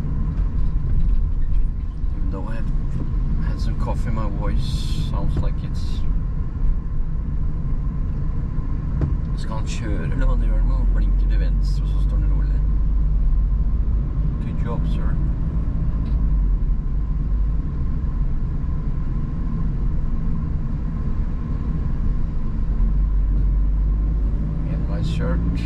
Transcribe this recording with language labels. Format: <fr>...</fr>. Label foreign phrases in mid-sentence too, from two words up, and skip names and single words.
<en>Even though I have had some coffee, my voice sounds like it's...</en> <no>Skal han kjøre, eller hva det gjør med? Han blinker til venstre, og så står den rolig.</no> <en>Good job, sir. Shirt.</en>